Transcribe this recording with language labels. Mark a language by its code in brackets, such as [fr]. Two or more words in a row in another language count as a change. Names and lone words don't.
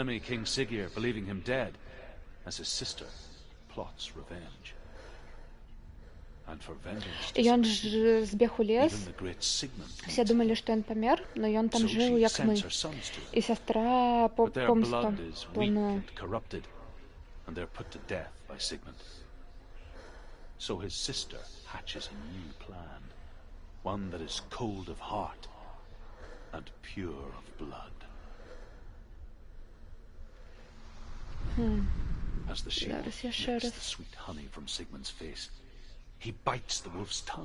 [be] І ён ж збег у лес. Все думалі, што ён памер, но ён там жыў, як мы. І сястра помсту плануе. [en] So his sister hatches a new plan, one that is cold of heart and pure of blood. As the she-wolf licks the sweet honey from Sigmund's face, he bites the wolf's tongue.